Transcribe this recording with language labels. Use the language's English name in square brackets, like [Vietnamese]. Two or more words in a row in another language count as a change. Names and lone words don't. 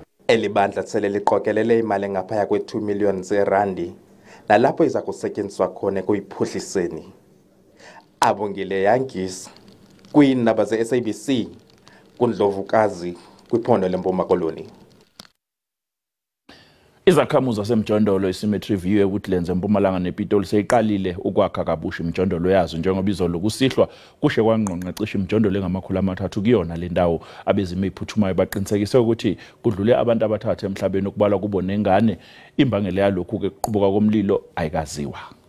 [Xhosa] Eli bandla sele liqokelele imali engaphaya kwe-2 million zeerandi nalapho iza kusetyenziswa khona ekuyiphuhliseni. Abongile Yangisa kwiindaba ze-SABC kuNdlovukazi kwiphondo leMpuma Koloni. [Zulu] Izakhamuzi zasemjondolo iSymmetry View eWoodlands eMpumalanga nePitoli seyiqalile ukwakha kabusha imjondolo yazo njengoba izolo kusihlwa kushe kwangqongqa cishe imjondolo engama300 kuyona le ndawo abezimo eziphuthumayo baqinisekise ukuthi kudlule abantu abathathu emhlabeni okubalwa kubo nengane. Imbangela yalokhu ke kuqubuka komlilo ayikaziwa.